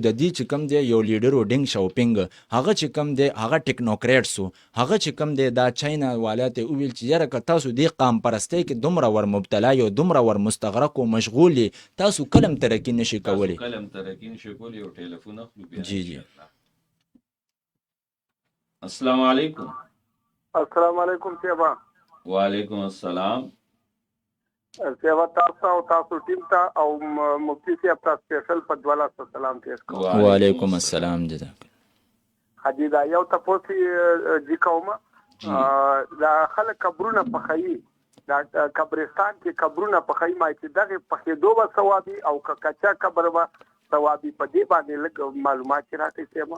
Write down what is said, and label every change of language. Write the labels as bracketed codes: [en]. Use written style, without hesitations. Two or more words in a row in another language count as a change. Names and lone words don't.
[ps] د دې چې کوم دی یو لیډر و ډینګ شاوپینګ، هغه چې کوم دی هغه ټیکنوکریټ سو، هغه چې کوم دی دا چاینا والا ته وویل چې یاره که تاسو دې قام پرستۍ کې دومره ور مبتلا یو دومره ور مستغرق او مشغول یې تاسو کلم ترقي نشئ کولی. کلم ترقي نشئ کولی. یو ټلیفون اخلو بیا. جی جی. [ar] السلام علیکم. السلام علیکم صاحبہ. وعلیکم السلام. [ps] صاحبہ تاسو او تاسو ټیم ته او مفتی صاحب ته سپیشل په دواله سلام پیښ کوم. [ar] وعلیکم السلام. جزاک [ps] حاجی دا یو تاسو چې کومه دا خلک قبرونه پخایي، دا قبرستان کې قبرونه پخایي، ما چې دغه پخېدو به ثوابي او کچا قبر به ثوابي، په دې باندې لږ معلومات راکړئ صاحبہ.